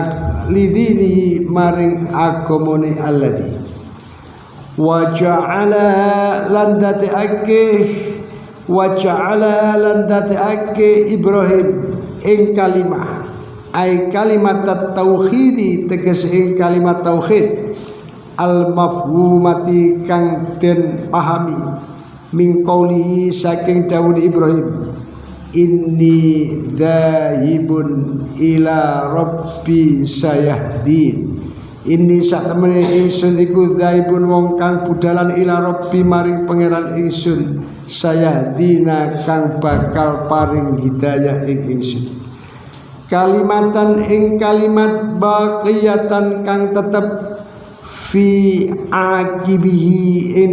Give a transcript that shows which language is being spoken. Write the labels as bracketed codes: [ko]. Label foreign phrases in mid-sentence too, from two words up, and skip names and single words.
[jv] agamane [ar] الذي وجعل [jv] lan dadekake Ibrahim ing kalimah ai kalimat tauhid teges ing kalimat tauhid [ar] المفهومة [jv] kang den pahami min qauli saking dawuh Ibrahim, [ar] إني ذاهب إلى ربي سيهدين, [jv] inni sak temene ingsun iku dhahibun wong kang budalan [ar] إلى ربي [jv] maring pangeran ingsun, sayahdina kang bakal paring hidayah ing ingsun, kalimatan ing kalimat baqiyatan kang tetep [ar] في عقبه [jv] ing